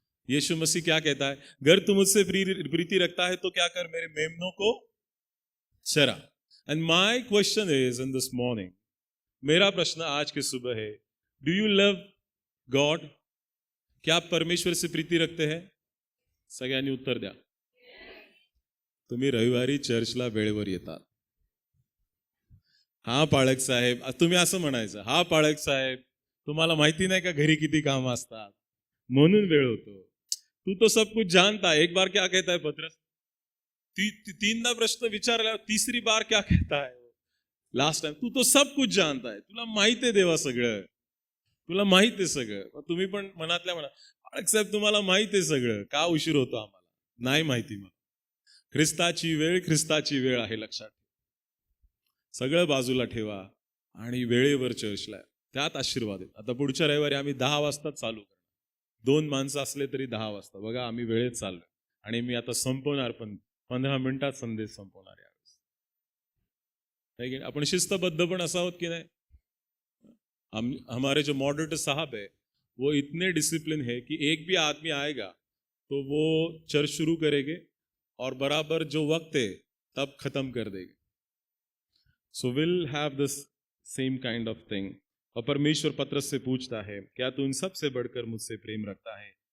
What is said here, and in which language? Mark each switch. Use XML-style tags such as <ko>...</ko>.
<hi>यीशु मसीह क्या कहता है, अगर तू मुझसे प्रीति रखता है तो क्या कर, मेरे मेमनों को चरा।</hi> <en>and my question is in this morning,</en> <hi>मेरा प्रश्न आज के सुबह है,</hi> <en>Do you love God?</en> <hi>क्या आप परमेश्वर से प्रीति रखते हैं?</hi> <mr>सगळ्यांनी उत्तर द्या। तुम्ही रविवारी चर्चला वेळेवर येतात। हा पाळक साहेब, तुम्ही असं म्हणायचं, हा पाळक साहेब तुम्हाला माहिती नाही का घरी किती काम असतात म्हणून वेळ होतो,</mr> <hi>तू तो सब कुछ जानता है। एक बार क्या कहता है पतरस,</hi> <mr>तीनदा प्रश्न विचारला,</mr> <hi>तीसरी बार क्या कहता है लास्ट टाइम, तू तो सब कुछ जानता है,</hi> <mr>तुला माहित आहे देवा सगळं, तुला माहित आहे सगळं। तुम्ही पण मनातल्या म्हणा, पाळक साहेब तुम्हाला माहित आहे सगळं, का उशीर होतो आम्हाला? नाही माहिती मला, ख्रिस्ताची वेळ आहे, लक्षात ठेवा। सगळं बाजूला ठेवा आणि वेळेवर चर्चला, त्यात आशीर्वाद आहेत। आता पुढच्या रविवारी आम्ही 10 वाजता चालू करणार, 2 माणसं असले तरी 10 वाजता। बघा आम्ही वेळेत चाललोय आणि मी आता संपवणार, पण 15 मिनिटात संदेश संपवणार यावेळेस, है की? आपण शिस्तबद्ध पण असा आहोत की नाही?</mr> <hi>हमारे जो मॉडरेटर साहब है वो इतने डिसिप्लिन है कि एक भी आदमी आएगा तो वो चर्च शुरू करेंगे और बराबर जो वक्त है तब खत्म कर देंगे।</hi> <en>So will have this same kind of thing.</en> <hi>और परमेश्वर पतरस से पूछता है, क्या तू इन सब से बढ़कर मुझसे प्रेम रखता है?</hi>